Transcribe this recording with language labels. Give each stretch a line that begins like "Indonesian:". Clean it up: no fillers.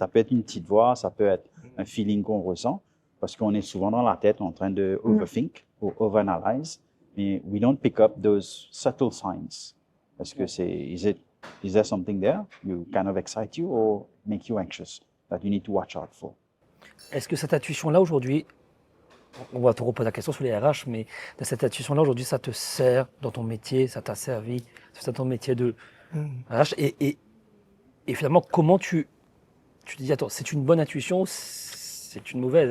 French: Ça peut être une petite voix, ça peut être un feeling qu'on ressent, parce qu'on est souvent dans la tête en train de overthink ou overanalyze, mais
English: we don't pick up those subtle signs.
French: Est-ce que
English: is there something there you kind of excite you or make you anxious that you need to watch out for?
French: Est-ce que cette intuition-là aujourd'hui, on va te reposer la question sur les RH, mais de cette intuition-là aujourd'hui, ça te sert dans ton métier, ça t'a servi, c'est ton métier de RH, et finalement, comment tu te dis, attends, c'est une bonne intuition, c'est une mauvaise?